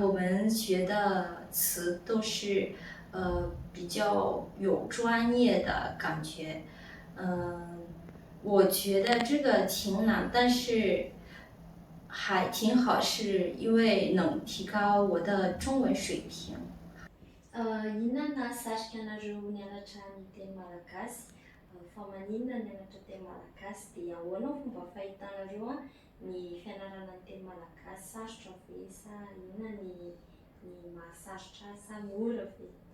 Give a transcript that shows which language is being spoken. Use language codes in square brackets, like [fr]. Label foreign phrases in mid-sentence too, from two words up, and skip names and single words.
[zh] 我们学的词都是比较有专业的感觉，我觉得这个挺难，但是还挺好，是因为能提高我的中文水平。 [mg] Inona satroka anareo nianatra ny teny malagasy? Fa maninona nianatra teny malagasy dia ahoana ny fomba fahitanareo ny fianarana ny teny malagasy? Sarotra ve sa inona ny mahasarotra sa mora ve?